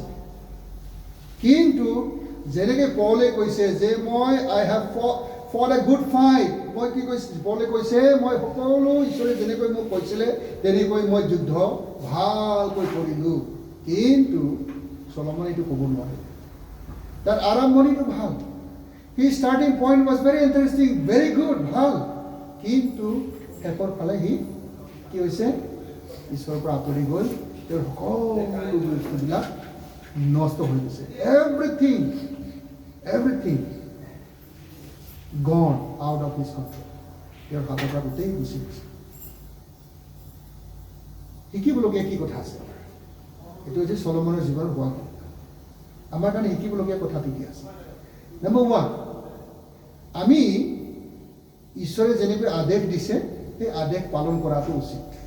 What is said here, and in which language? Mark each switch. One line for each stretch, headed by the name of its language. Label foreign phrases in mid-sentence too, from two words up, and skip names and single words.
Assamese: কিন্তু যেনেকৈ পৌলে কৈছে যে মই
English: I have fought a good fight,
Assamese: মই কি কৈছে, পৌলে কৈছে মই সকলো ঈশ্বৰে যেনেকৈ মোক কৈছিলে তেনেকৈ মই যুদ্ধ ভালকৈ কৰিলোঁ। কিন্তু চলমনে এইটো ক'ব নোৱাৰে। তাৰ আৰম্ভণিটো ভাল,
English: His starting point was very interesting, very good,
Assamese: ভাল। কিন্তু শেষৰ ফালে সি কি হৈছে, ঈশ্বৰৰ পৰা আঁতৰি গ'ল, তেওঁৰ সকলো বস্তুবিলাক নষ্ট হৈ গৈছে।
English: Everything gone out of his control,
Assamese: তেওঁৰ হাতৰ পৰা গোটেই গুচি গৈছে। শিকিবলগীয়া কি কথা আছে? এইটো হৈছে চলমনৰ জীৱনত হোৱা কথা। আমাৰ কাৰণে শিকিবলগীয়া কথাটো কি আছে? নম্বৰ 1, আমি ঈশ্বৰে যেনেকৈ আদেশ দিছে সেই আদেশ পালন কৰাটো উচিত।